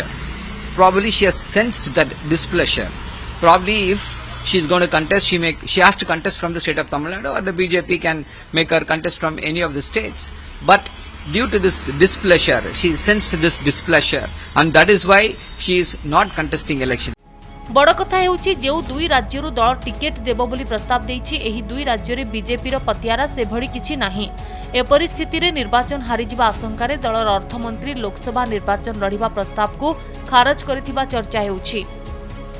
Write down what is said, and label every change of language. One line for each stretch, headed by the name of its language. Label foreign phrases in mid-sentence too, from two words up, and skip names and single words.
English: Probably she has sensed that displeasure. Probably if she's going to contest, she has to contest from the state of Tamil Nadu, or the BJP can make her contest from any of the states. But due to this displeasure, she sensed this displeasure, and that is why she is not contesting election.
Odia: ବଡ଼ କଥା ହେଉଛି ଯେଉଁ ଦୁଇ ରାଜ୍ୟରୁ ଦଳ ଟିକେଟ ଦେବ ବୋଲି ପ୍ରସ୍ତାବ ଦେଇଛି, ଏହି ଦୁଇ ରାଜ୍ୟରେ ବିଜେପି ର ପତିଆରା ସେଭଳି କିଛି ନାହିଁ। ଏ ପରିସ୍ଥିତି ରେ ନିର୍ବାଚନ ହାରି ଯିବା ଆଶଙ୍କା ରେ ଦଳର ଅର୍ଥମନ୍ତ୍ରୀ ଲୋକସଭା ନିର୍ବାଚନ ଲଢିବା ପ୍ରସ୍ତାବ କୁ ଖାରଜ କରିଥିବା ଚର୍ଚ୍ଚା ହେଉଛି।